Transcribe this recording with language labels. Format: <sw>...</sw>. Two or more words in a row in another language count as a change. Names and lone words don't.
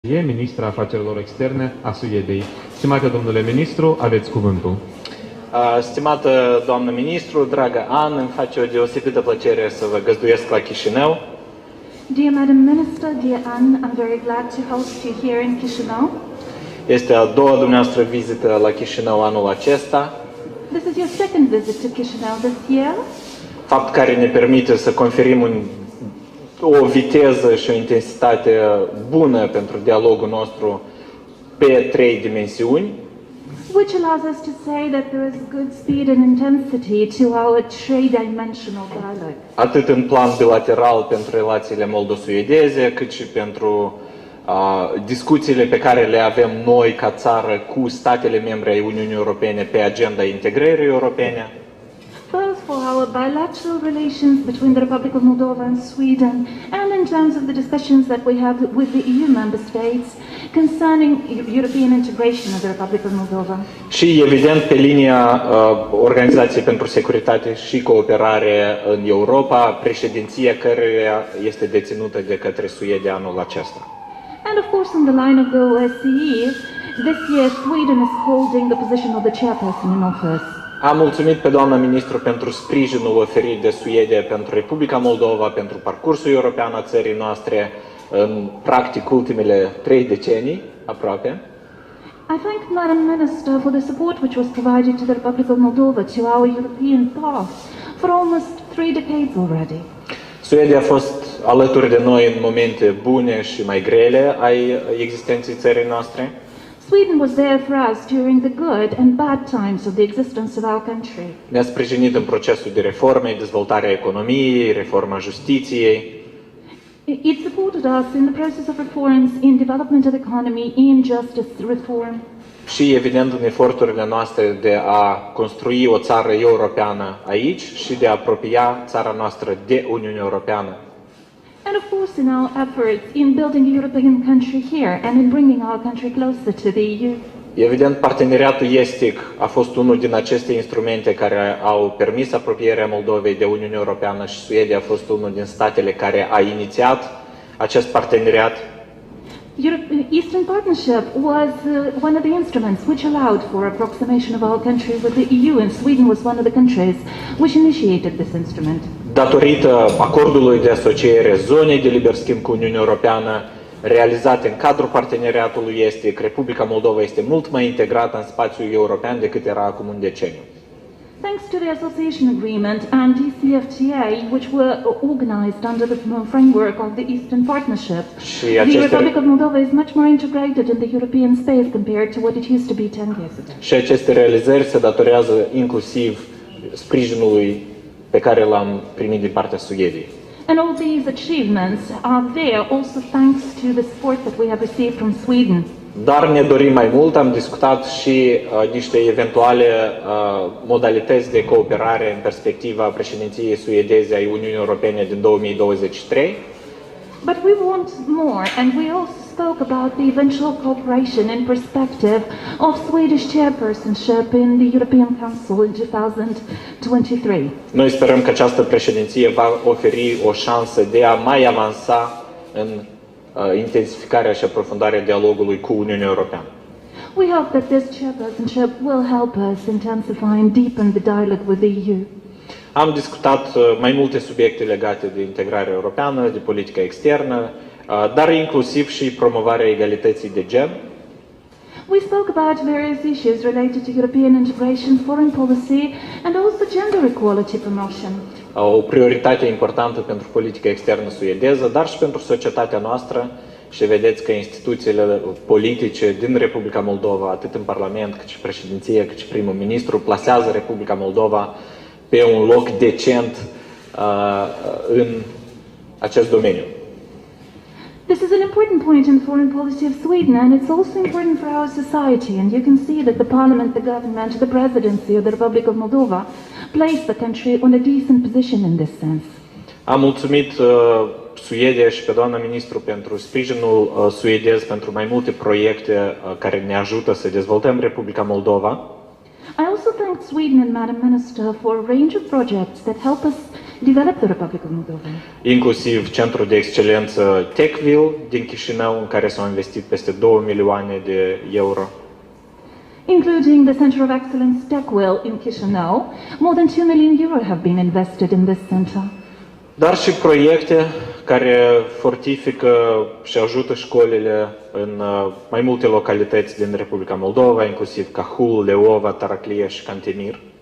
<ro>Ministra Afacerilor Externe a Suediei. Stimate domnule ministru, aveți cuvântul. Stimată doamnă ministru, dragă An, îmi face o deosebită plăcere să vă găzduiesc la Chișinău.</ro> <en>Dear Madam Minister, dear Anne, I'm very glad to host you here in Chișinău.</en> <ro>Este a doua dumneavoastră vizită la Chișinău anul acesta.</ro> <en>This is your second visit to Chișinău this year.</en> <ro>Fapt care ne permite să conferim o viteză și o intensitate bună pentru dialogul nostru pe 3 dimensiuni.</ro> <en>Which allows us to say that there is good speed and intensity to our three-dimensional dialogue.</en> <ro>Atât în plan bilateral pentru relațiile moldo-suedeze, cât și pentru discuțiile pe care le avem noi ca țară cu statele membre ai Uniunii Europene pe agenda integrării europene.</ro> <en>Both for our bilateral relations between the Republic of Moldova and Sweden, and in terms of the discussions that we have with the EU member states concerning European integration of the Republic of Moldova.</en> <ro>Și evident pe linia Organizației pentru Securitate și Cooperare în Europa, președinția căreia este deținută de către Suedia anul acesta.</ro> <en>And of course on the line of the OSCE, this year Sweden is holding the position of the chairperson in office.</en> <ro>Am mulțumit pe doamna ministru pentru sprijinul oferit de Suedia pentru Republica Moldova, pentru parcursul european a țării noastre în practic ultimele 3 decenii aproape.</ro> <en>I thank Madam Minister for the support which was provided to the Republic of Moldova to our European path for almost 3 decades already.</en> <ro>Suedia a fost alături de noi în momente bune și mai grele ai existenței țării noastre.</ro> <en>Sweden was there for us during the good and bad times of the existence of our country.</en> <ro>Ne-a sprijinit în procesul de reforme, dezvoltarea economiei, reforma justiției.</ro> <en>It supported us in the process of reforms, in development of economy, in justice reform.</en> <ro>Și evident în eforturile noastre de a construi o țară europeană aici și de a apropia țara noastră de Uniunea Europeană.</ro> <en>And of course in our efforts in building a European country here and in bringing our country closer to the EU.</en> <ro>Evident, parteneriatul estic a fost unul din aceste instrumente care au permis apropierea Moldovei de Uniunea Europeană și Suedia a fost unul din statele care a inițiat acest parteneriat.</ro> <en>Eastern Partnership was one of the instruments which allowed for approximation of our country with the EU, and Sweden was one of the countries which initiated this instrument.</en> <ro>Datorită acordului de asociere zonei de liber schimb cu Uniunea Europeană, realizate în cadrul parteneriatului estic, Republica Moldova este mult mai integrată în spațiul european decât era acum un deceniu.</ro> <en>Thanks to the association agreement and DCFTA, which were organized under the framework of the Eastern Partnership, the Republic of Moldova is much more integrated in the European space compared to what it used to be 10 years ago.</en> <ro>Și aceste realizări se datorează inclusiv sprijinului pe care l-am primit din partea Suediei.</ro> <en>And all these achievements are there also thanks to the support that we have received from Sweden.</en> <ro>Dar ne dorim mai mult, am discutat și niște eventuale modalități de cooperare în perspectiva președinției suedeze ai Uniunii Europene din 2023.</ro> <en>But we want more, and we also spoke about the eventual cooperation in perspective of Swedish chairpersonship in the European Council in 2023.</en> <ro>Noi sperăm că această președinție va oferi o șansă de a mai avansa în intensificarea și aprofundarea dialogului cu Uniunea Europeană.</ro> <en>We hope that this chairpersonship will help us intensify and deepen the dialogue with the EU.</en> <ro>Am discutat mai multe subiecte legate de integrarea europeană, de politica externă, dar inclusiv și promovarea egalității de gen.</ro> <en>We spoke about various issues related to European integration, foreign policy, and also gender equality promotion.</en> <ro>O prioritate importantă pentru politica externă suedeză, dar și pentru societatea noastră. Și vedeți că instituțiile politice din Republica Moldova, atât în Parlament, cât și președinție, cât și primul ministru, plasează Republica Moldova pe un loc decent în acest domeniu.</ro> <en>This is an important point in the foreign policy of Sweden, and it's also important for our society. And you can see that the parliament, the government, the presidency of the Republic of Moldova place the country on a decent position in this sense.</en> <ro>Am mulțumit Suedia și pe doamna ministru pentru sprijinul suedez pentru mai multe proiecte care ne ajută să dezvoltăm Republica Moldova.</ro> <en>I also thank Sweden and Madam Minister for a range of projects that help us develop the Republic of Moldova.</en> <ro>Inclusiv Centrul de Excelență Techville din Chișinău, în care s-au investit peste 2 milioane de euro.</ro> <en>Including the Center of Excellence Techville in Chișinău, more than 2 million euro have been invested in this center.</en> <ro>Dar și proiecte care fortifică și ajută școlile în mai multe localități din Republica Moldova, inclusiv Cahul, Leova, Taraclie și Cantemir.</ro>